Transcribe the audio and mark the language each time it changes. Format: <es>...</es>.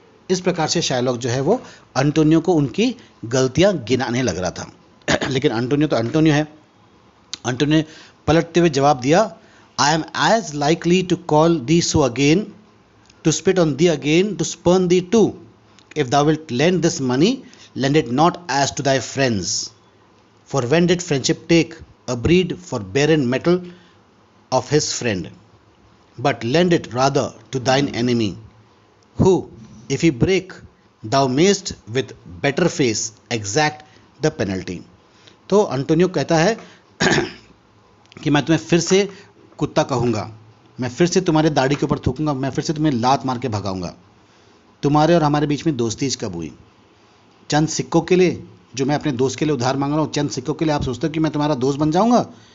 <hi>इस प्रकार से शाइलॉक जो है वो अंटोनियो को उनकी गलतियाँ गिनाने लग रहा था। लेकिन अंटोनियो तो अंटोनियो है। अंटोनियो ने पलटते हुए जवाब दिया,</hi> <en>I am as likely to call thee so again, to spit on thee again, to spurn thee too. If thou wilt lend this money, lend it not as to thy friends. For when did friendship take a breed for barren metal of his friend? But lend it rather to thine enemy, who, if he break, thou mayst with better face exact the penalty.</en> <hi>तो Antonio कहता है कि मैं तुम्हें फिर से कुत्ता कहूँगा, मैं फिर से तुम्हारे दाढ़ी के ऊपर थूकूंगा, मैं फिर से तुम्हें लात मार के भगाऊंगा। तुम्हारे और हमारे बीच में दोस्ती कब हुई? चंद सिक्कों के लिए, जो मैं अपने दोस्त के लिए उधार मांग रहा हूँ, चंद सिक्कों के लिए आप सोचते हो कि मैं तुम्हारा दोस्त बन जाऊंगा?</hi>